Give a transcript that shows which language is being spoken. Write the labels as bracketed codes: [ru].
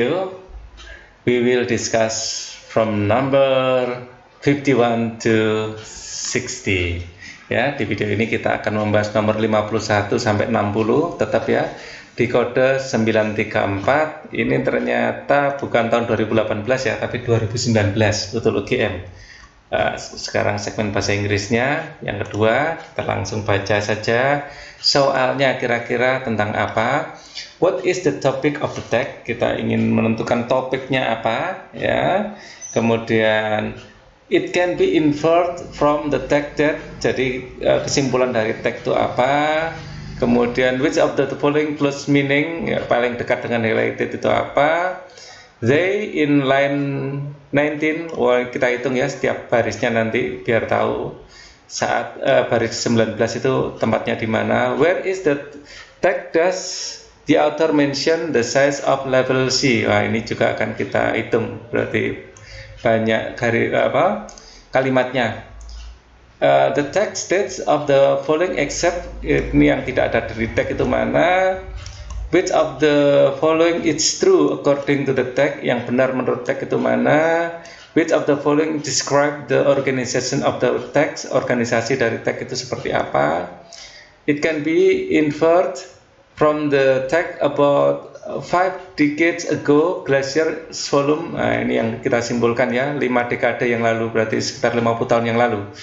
[en] We will discuss from number 51 to 60. [id] Ya, di video ini kita akan membahas nomor 51 sampai 60, tetap ya. Di kode 934, ini ternyata bukan tahun 2018 ya, tapi 2019 untuk UGM. Sekarang segmen bahasa Inggrisnya. Yang kedua, kita langsung baca saja soalnya kira-kira tentang apa. [en] What is the topic of the text? [id] Kita ingin menentukan topiknya apa, ya. [en] Kemudian it can be inferred from the text that, [id] jadi kesimpulan dari teks itu apa. Kemudian [en] which of the following close meaning, [id] ya, paling dekat dengan related itu apa. [en] They in line 19, [id] kita hitung ya setiap barisnya nanti biar tahu saat baris 19 itu tempatnya di mana. [en] Where is the text? Does the author mention the size of level C? [id] Wah, ini juga akan kita hitung, berarti banyak kalimatnya. [en] The text states of the following except, [id] ini yang tidak ada dari teks itu mana. [en] Which of the following is true according to the text? [id] Yang benar menurut teks itu mana? [en] Which of the following describe the organization of the text? [id] Organisasi dari teks itu seperti apa? [en] It can be inferred from the text about 5 decades ago glacier volume. [id] Nah, ini yang kita simpulkan ya, 5 dekade yang lalu, berarti sekitar 50 tahun yang lalu.